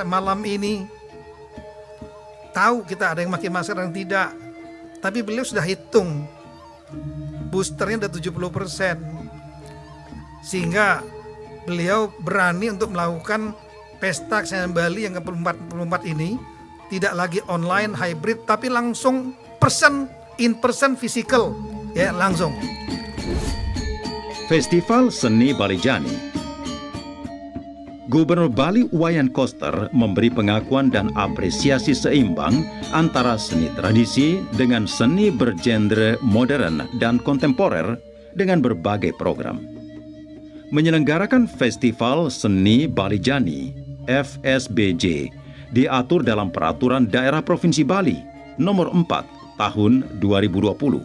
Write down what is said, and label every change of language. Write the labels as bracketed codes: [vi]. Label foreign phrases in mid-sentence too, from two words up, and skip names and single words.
[id] malam ini, tahu kita ada yang pakai masker yang tidak, tapi beliau sudah hitung, boosternya udah 70%, sehingga beliau berani untuk melakukan Pesta Kesenian Bali yang ke-44 ini tidak lagi online, hybrid, tapi langsung [en] in person, physical, [id] ya langsung. Festival Seni Bali Jani. Gubernur Bali Wayan Koster memberi pengakuan dan apresiasi seimbang antara seni tradisi dengan seni bergenre modern dan kontemporer dengan berbagai program. Menyelenggarakan Festival Seni Bali Jani, FSBJ, diatur dalam Peraturan Daerah Provinsi Bali Nomor 4 Tahun 2020.